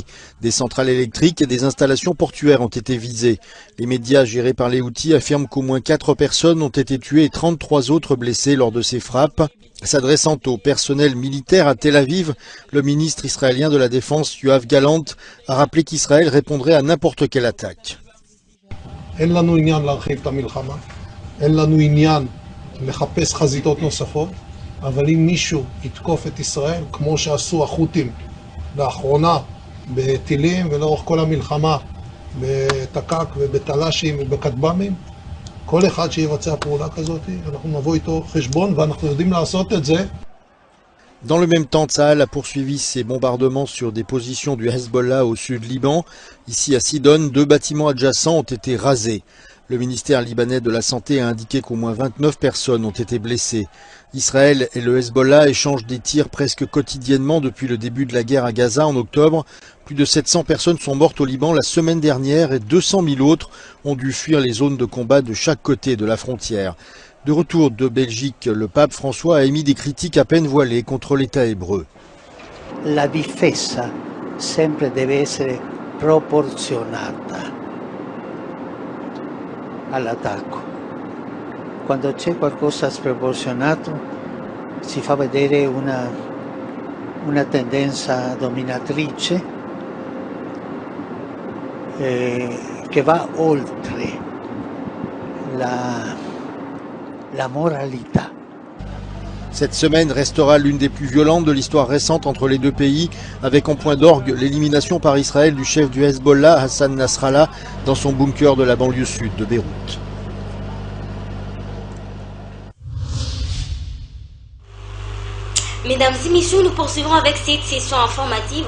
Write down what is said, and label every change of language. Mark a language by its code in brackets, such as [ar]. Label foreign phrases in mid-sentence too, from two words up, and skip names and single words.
[fr] Des centrales électriques et des installations portuaires ont été visées. Les médias gérés par les Houthis affirment qu'au moins 4 personnes ont été tuées et 33 autres blessées lors de ces frappes. S'adressant au personnel militaire à Tel Aviv, le ministre israélien de la Défense, Yoav Gallant, a rappelé qu'Israël répondrait à n'importe quelle attaque. [he] אין לנו עניין לחפש חזיתות נוספות, אבל אם מישהו יתקוף את ישראל, כמו שעשו החות'ים לאחרונה בטילים ולאורך כל המלחמה בתק"ק ובתל"שים ובכטב"מים, כל אחד שיבצע פעולה כזאת, אנחנו נבוא איתו חשבון ואנחנו יודעים לעשות את זה. [fr] Dans le même temps, Tsahal a poursuivi ses bombardements sur des positions du Hezbollah au sud Liban. Ici à Sidon, 2 bâtiments adjacents ont été rasés. Le ministère libanais de la Santé a indiqué qu'au moins 29 personnes ont été blessées. Israël et le Hezbollah échangent des tirs presque quotidiennement depuis le début de la guerre à Gaza en octobre. Plus de 700 personnes sont mortes au Liban la semaine dernière et 200 000 autres ont dû fuir les zones de combat de chaque côté de la frontière. De retour de Belgique, le pape François a émis des critiques à peine voilées contre l'État hébreu. [it] La difesa sempre deve essere proporzionata all'attacco. Quando c'è qualcosa sproporzionato si fa vedere una tendenza dominatrice che va oltre la moralità. [fr] Cette semaine restera l'une des plus violentes de l'histoire récente entre les deux pays, avec en point d'orgue l'élimination par Israël du chef du Hezbollah, Hassan Nasrallah, dans son bunker de la banlieue sud de Beyrouth. Mesdames et messieurs, nous poursuivons avec cette session informative.